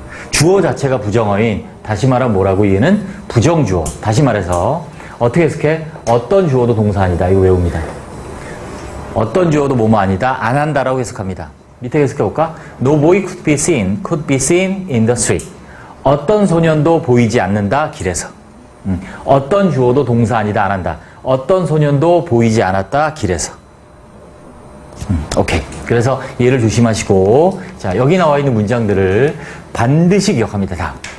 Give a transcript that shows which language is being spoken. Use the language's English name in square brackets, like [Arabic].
[Korean] 주어 자체가 부정어인, 다시 말하면 뭐라고? 얘는 부정주어. 다시 말해서 어떻게 해석해? 어떤 주어도 동사 아니다. 이거 외웁니다. 어떤 주어도 뭐뭐 아니다. 안 한다라고 해석합니다. 밑에 해석해볼까? [English] No boy could be seen in the street. [Korean] 어떤 소년도 보이지 않는다. 길에서. 어떤 주어도 동사 아니다. 안 한다. 어떤 소년도 보이지 않았다. 길에서. 오케이. 그래서 얘를 조심하시고, 자, 여기 나와 있는 문장들을 반드시 기억합니다.